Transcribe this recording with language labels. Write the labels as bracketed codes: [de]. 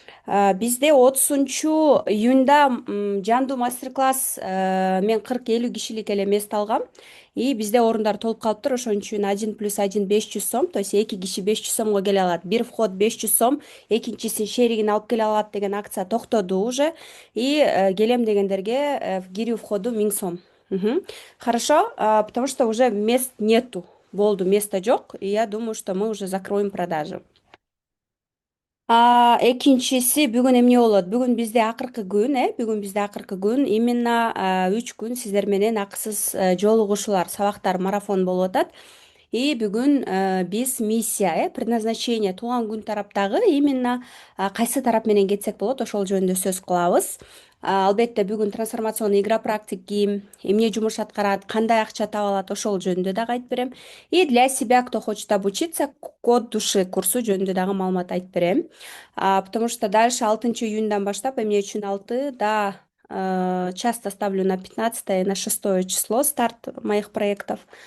[ky] Бизде 30-июнда жандуу мастер-класс, мен 40-50 кишилик эле мест алгам. И бизде орундар толуп калыптыр. Ошон үчүн 1+1 500 сом, [ru] то есть [ky] 2 киши 500 сомго келе алат. Бир вход 500 сом, экинчисин шеригин алып келе алат деген акция токтоду уже. И келем дегендерге кирүү входу 1000 сом. Мгм. [ru] Хорошо, потому что уже мест нету. [ky] Болду, места жок. [ru] И я думаю, что мы уже закроем продажи. [ky] Экинчиси бүгүн эмне болот? Бүгүн бизде акыркы күн, бүгүн бизде акыркы күн. Именно 3 күн сиздер менен акысыз жолугушуулар, сабактар, марафон болуп атат. И бүгүн биз миссия, предназначение туулган күн тараптагы именно кайсы тарап менен кетсек болот, ошол жөнүндө сөз кылабыз. Албетте бүгүн трансформационный игра практики, эмне жумуш аткарат, кандай акча таба алат, ошол жөнүндө дагы айтып берем. [ru] И для себя, кто хочет обучиться, код души [ky] курсу жөнүндө дагы маалымат айтып берем. [ru] Потому что дальше [ky] 6-июндан баштап, эмне үчүн 6, [ru] да, часто ставлю на 15 на 6 число старт моих проектов.